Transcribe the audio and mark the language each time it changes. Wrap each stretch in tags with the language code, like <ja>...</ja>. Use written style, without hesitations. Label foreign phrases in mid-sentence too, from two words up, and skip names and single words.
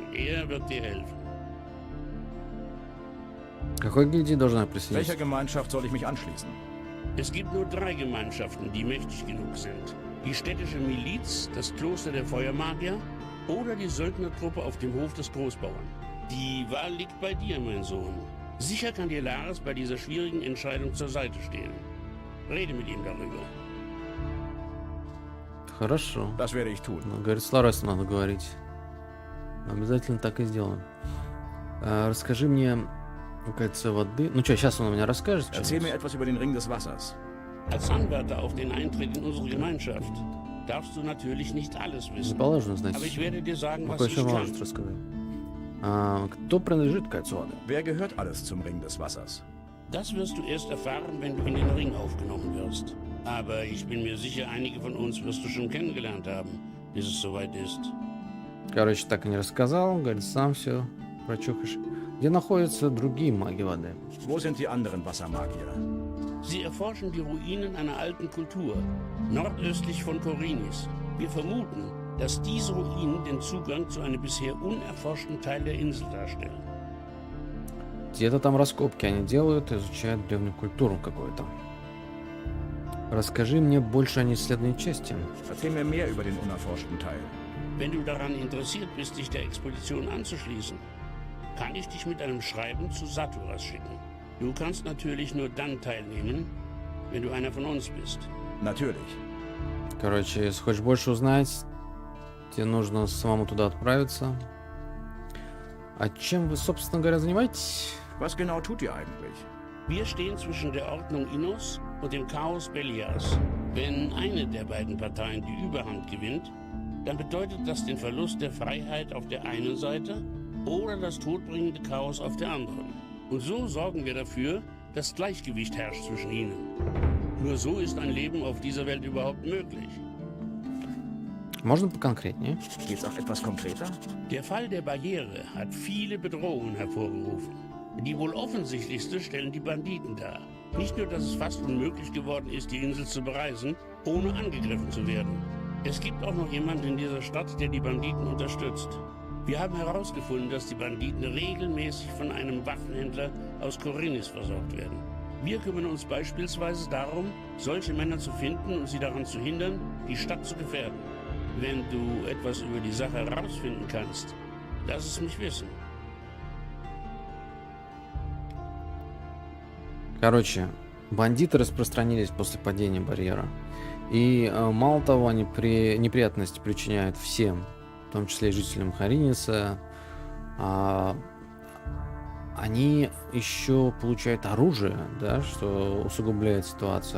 <de>Er wird dir helfen.</de> <ru>Какой гильдии должна присоединиться?</ru> <de>Welcher Gemeinschaft soll ich mich anschließen? Es gibt nur 3 Gemeinschaften, die mächtig genug sind. Die städtische Miliz, das Kloster der Feuermagier oder die Söldnertruppe auf dem Hof des Großbauern. Die Wahl liegt bei dir, mein Sohn. Sicher kann dir Lares bei dieser schwierigen Entscheidung zur Seite stehen. Rede mit ihm darüber.</de> <ru>Хорошо.</ru> <de>Das werde ich tun.</de> <ru>Говорит, с Ларесом надо говорить. Обязательно так и сделаем. Расскажи мне кольцо воды. Ну что, сейчас он у меня расскажет?</ru> <de>Erzähl mir etwas über den Ring des Wassers. Als Anwärter auf den Eintritt in unsere Gemeinschaft darfst du natürlich nicht alles wissen. Aber ich werde dir sagen, was ich kann.</de> <ru>Кто принадлежит кольцу воды?</ru> <de>Wer gehört alles zum Ring des Wassers? Das wirst du erst erfahren, wenn du in den Ring aufgenommen wirst. Aber ich bin mir sicher, einige von uns wirst du schon kennengelernt haben, bis es soweit ist.</de> <ru>Короче, так и не рассказал, говорит, сам все прочухаешь. Где находятся другие маги воды?</ru> <de>Wo sind die anderen Wassermagier? Sie erforschen die Ruinen einer alten Kultur, nordöstlich von Korinis. Wir vermuten, dass diese Ruinen den Zugang zu einem bisher unerforschten Teil der Insel darstellen.</de> <ru>Где-то там раскопки они делают, изучают древнюю культуру какую-то. Расскажи мне больше о неисследованной части.</ru> <de>Erzähl mir mehr über den unerforschten Teil. Wenn du daran interessiert bist, dich der Expedition anzuschließen, kann ich dich mit einem Schreiben zu Saturas schicken. Du kannst natürlich nur dann teilnehmen, wenn du einer von uns bist. Natürlich.</de> <ru>Короче, если хочешь больше узнать, тебе нужно самому туда отправиться. А чем вы, собственно говоря, занимаетесь?</ru> <de>Was genau tut ihr eigentlich? Wir stehen zwischen der Ordnung Innos und dem Chaos Belias. Wenn eine der beiden Parteien die Überhand gewinnt, dann bedeutet das den Verlust der Freiheit auf der einen Seite oder das todbringende Chaos auf der anderen. Und so sorgen wir dafür, dass Gleichgewicht herrscht zwischen ihnen. Nur so ist ein Leben auf dieser Welt überhaupt möglich.</de> <ru>Можно поконкретнее?</ru> <de>Geht's auch etwas konkreter? Der Fall der Barriere hat viele Bedrohungen hervorgerufen. Die wohl offensichtlichste stellen die Banditen dar. Nicht nur, dass es fast unmöglich geworden ist, die Insel zu bereisen, ohne angegriffen zu werden. Es gibt auch noch jemanden in dieser Stadt, der die Banditen unterstützt. Wir haben herausgefunden, dass die Banditen regelmäßig von einem Waffenhändler aus Korinis versorgt werden. Wir kümmern uns beispielsweise darum, solche Männer zu finden und sie daran zu hindern, die Stadt zu gefährden. Wenn du etwas über die Sache herausfinden kannst, lass es mich wissen.</de> <ru>Короче, бандиты распространились после падения барьера. И мало того, они неприятности причиняют всем, в том числе и жителям Хариниса. Они еще получают оружие, да, что усугубляет ситуацию.</ru>